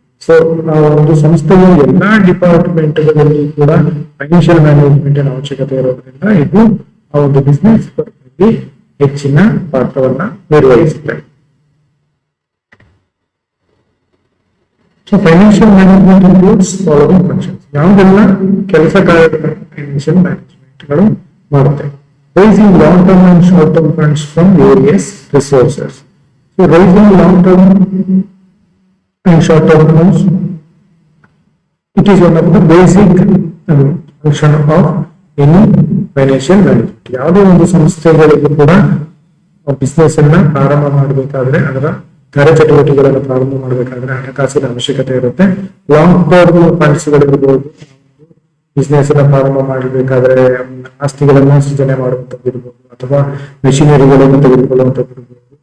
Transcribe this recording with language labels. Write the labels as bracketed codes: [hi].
[kn] So ನಾವು ಒಂದು ಸಂಸ್ಥೆಯ ಎಲ್ಲಾ ಡಿಪಾರ್ಟ್ಮೆಂಟ್ಗಳಲ್ಲಿ ಕೂಡ ಫೈನಾನ್ಷಿಯಲ್ ಮ್ಯಾನೇಜ್ಮೆಂಟ್ ಅವಶ್ಯಕತೆ ಇರೋದ್ರಿಂದ ಇದು ಆ ಒಂದು ಬಿಸ್ನೆಸ್ ಹೆಚ್ಚಿನ ಪಾತ್ರವನ್ನ ನಿರ್ವಹಿಸುತ್ತೆ. [en] So financial management includes following functions. [kn] ಯಾವುದೆಲ್ಲ ಕೆಲಸ ಕಾರ್ಯಗಳನ್ನು ಫೈನಾನ್ಷಿಯಲ್ ಮ್ಯಾನೇಜ್ಮೆಂಟ್ಗಳು ಮಾಡುತ್ತೆ. [en] Raising long term and short term funds from various resources. So raising long term and short-term funds, it is one of the basic function of any financial management. [kn] ಯಾವುದೇ ಒಂದು ಸಂಸ್ಥೆಗಳಿಗೂ ಕೂಡ business ಅನ್ನ ಪ್ರಾರಂಭ ಮಾಡಬೇಕಾದ್ರೆ ಅದರ ಕಾರ್ಯಚಟುವಟಿಕೆಗಳನ್ನು ಪ್ರಾರಂಭ ಮಾಡಬೇಕಾದ್ರೆ ಹಣಕಾಸಿನ ಅವಶ್ಯಕತೆ ಇರುತ್ತೆ. ಲಾಂಗ್ ಟರ್ಮ್ ಫಂಡ್ಸ್ ಗಳಿರ್ಬೋದು, ಬಿಸ್ನೆಸ್ ಅನ್ನ ಪ್ರಾರಂಭ ಮಾಡಬೇಕಾದ್ರೆ ಆಸ್ತಿಗಳನ್ನ ಸೃಜನೆ ಮಾಡುವಂತದ್ದು ಇರ್ಬೋದು ಅಥವಾ ಮೆಷಿನರಿಗಳನ್ನು ತೆಗೆದುಕೊಳ್ಳುವಂತದ್ದು ಇರ್ಬೋದು.